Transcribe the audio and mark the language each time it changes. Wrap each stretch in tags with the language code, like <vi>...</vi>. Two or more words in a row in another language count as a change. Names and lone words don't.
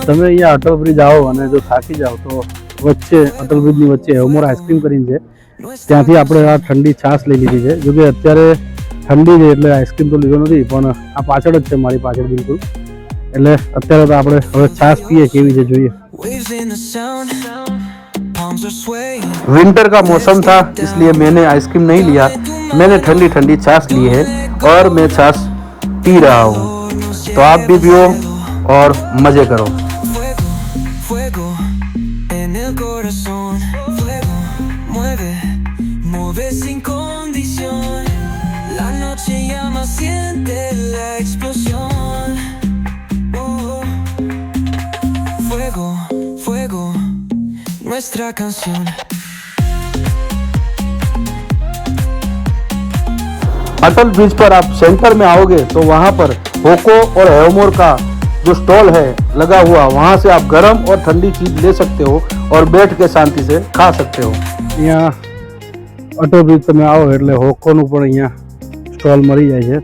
<gu>તમે અહીંયા અટલ બ્રિજ આવો અને જો થાકી જાઓ તો વચ્ચે અટલ બ્રિજની વચ્ચે હેવમોર આઈસ્ક્રીમ કરીને છે, ત્યાંથી આપણે આ ઠંડી છાશ લઈ લીધી છે. જોકે અત્યારે ઠંડી છે એટલે આઈસ્ક્રીમ તો લીધો નથી, પણ આ પાછળ જ છે મારી પાછળ બિલકુલ. એટલે અત્યારે તો આપણે હવે છાશ પીએ કેવી છે જોઈએ.</gu> <en>Waves in the sound, palms are swaying.</en> <hi>विंटर का मौसम था इसलिए मैंने आइसक्रीम नहीं लिया. मैंने ठंडी ठंडी छाछ ली है और मैं छाछ पी रहा हूँ. तो आप भी पियो और मजे करो.</hi> <es>Fuego, fuego en el corazón. Fuego, mueve, mueve sin condición. La noche llama, siente la explosión. Oh, fuego, fuego, nuestra canción.</es> <hi>अटल ब्रिज पर आप सेंटर में आओगे तो वहाँ पर होको और हेवमोर का जो स्टॉल है लगा हुआ, वहाँ से आप गर्म और ठंडी चीज ले सकते हो और बैठ के शांति से खा सकते हो.</hi> <gu>અહીંયા અટલ બ્રિજ તમે આવો એટલે હોકોનું પણ અહીંયા સ્ટોલ મળી જાય છે.</gu>